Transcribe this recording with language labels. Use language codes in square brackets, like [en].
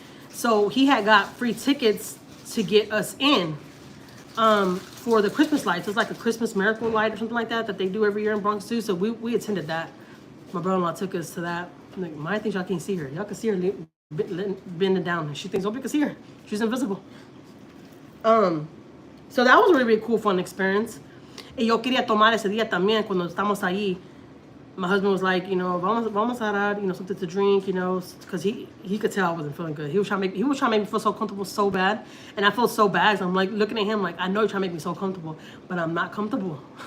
[en] So he had got free tickets to get us in for the Christmas lights. It's like a Christmas miracle light or something like that they do every year in Bronx Zoo. So we attended that. My brother-in-law took us to that. I'm like, Maiyah thinks y'all can't see her. Y'all can see her bending down. And she thinks nobody can see her. She's invisible. So that was a really, really cool, fun experience. [es] Y yo quería tomar ese día también cuando estamos ahí. [en] my husband was like, you know, [es] vamos a dar, [en] you know, something to drink, you know, because he could tell I wasn't feeling good. He was trying to make me feel so comfortable so bad, and I felt so bad. So I'm like looking at him like, I know you're trying to make me so comfortable, but I'm not comfortable.